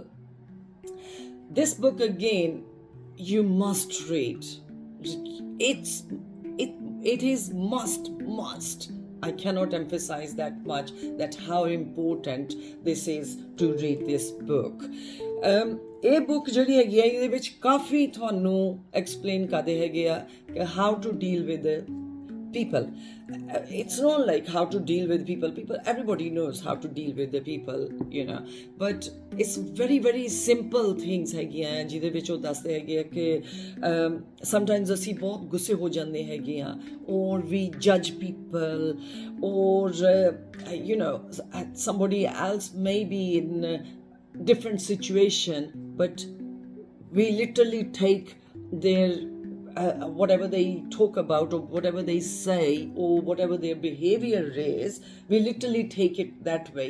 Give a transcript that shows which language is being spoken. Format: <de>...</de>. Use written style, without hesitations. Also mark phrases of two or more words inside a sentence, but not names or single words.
<en>This book, again, you must read. It is must. I cannot emphasize that much, that how important this is to read this book.</en> <pa>ਇਹ ਬੁੱਕ ਜਿਹੜੀ ਹੈਗੀ ਆ, ਇਹਦੇ ਵਿੱਚ ਕਾਫੀ ਤੁਹਾਨੂੰ ਐਕਸਪਲੇਨ ਕਰਦੇ ਹੈਗੇ ਆ ਕਿ</pa> <en>how to deal with people. It's not like how to deal with people. Everybody knows how to deal with the people, you know, but it's very, very simple things ਹੈਗੀਆਂ</en> <pa>ਜਿਹਦੇ ਵਿੱਚ ਉਹ ਦੱਸਦੇ ਹੈਗੇ ਆ ਕਿ sometimes ਅਸੀਂ ਬਹੁਤ ਗੁੱਸੇ ਹੋ ਜਾਂਦੇ ਹੈਗੇ ਆ,</pa> <en>or we judge people, or you know, somebody else may be in a different situation, but we literally take their whatever they talk about, or whatever they say, or whatever their behavior is, we literally take it that way.</en>